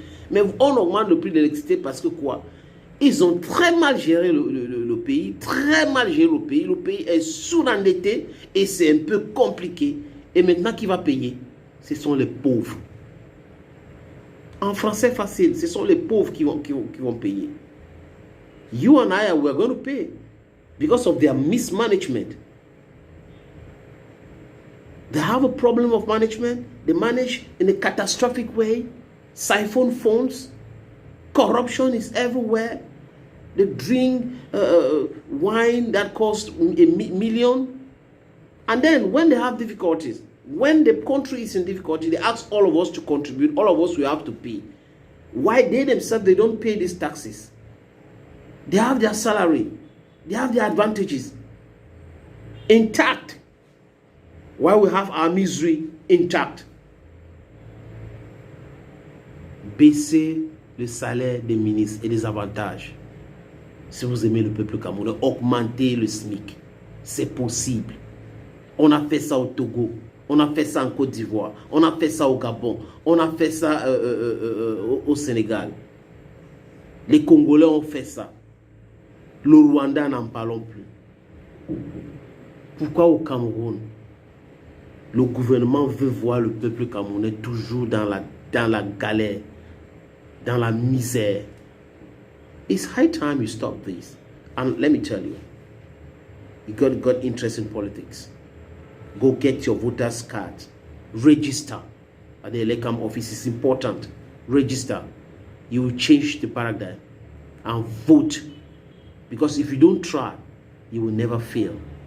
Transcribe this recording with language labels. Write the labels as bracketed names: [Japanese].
[French] Mais on augmente le prix de l'électricité parce que quoi? Ils ont très mal géré le pays, très mal géré le pays. Le pays est sous-endetté et c'est un peu compliqué. Et maintenant, qui va payer? Ce sont les pauvres. En français facile, ce sont les pauvres qui vont payer. [English] You and I, we're going to pay because of their mismanagement. They have a problem of management. They manage in a catastrophic way. Siphon funds. Corruption is everywhere. They drink wine that costs a million. And then when they have difficulties, when the country is in difficulty, they ask all of us to contribute. All of us will have to pay. Why they themselves, they don't pay these taxes? They have their salary. They have their advantages intact. While we have our misery intact. [French] Baisser le salaire des ministres et des avantages. Si vous aimez le peuple camerounais, augmenter le SMIC. C'est possible. On a fait ça au Togo. On a fait ça en Côte d'Ivoire. On a fait ça au Gabon. On a fait ça au Sénégal. Les Congolais ont fait ça. Le Rwanda, n'en parlons plus. Pourquoi au Cameroun? Le gouvernement veut voir le peuple camerounais toujours dans la galère, dans la misère. [English] It's high time you stop this. And let me tell you, you got interest in politics. Go get your voter's card. Register at the Elekam office. It's important. Register. You will change the paradigm and vote. Because if you don't try, you will never fail.